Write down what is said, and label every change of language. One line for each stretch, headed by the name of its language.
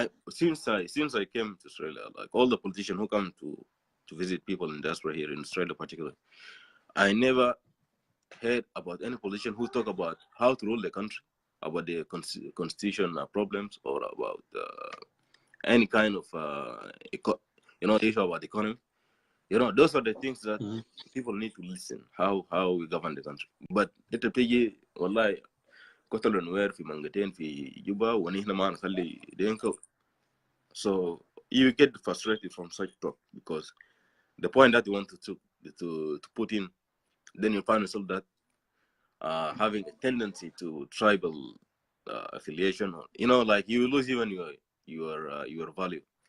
English: Since I came to Australia, like all the politicians who come to visit people in diaspora here in Australia, particularly, I never heard about any politician who talk about how to rule the country, about the constitution problems, or about any kind of issue about the economy. Those are the things that people need to listen how we govern the country. But it
Arabic: بتيجي والله قتل نوير في منطقتين في جوبا ونحن ما نخلي دينكو.
English: So you get frustrated from such talk because the point that you want to put in, then you find yourself that having a tendency to tribal affiliation, like you lose even your value.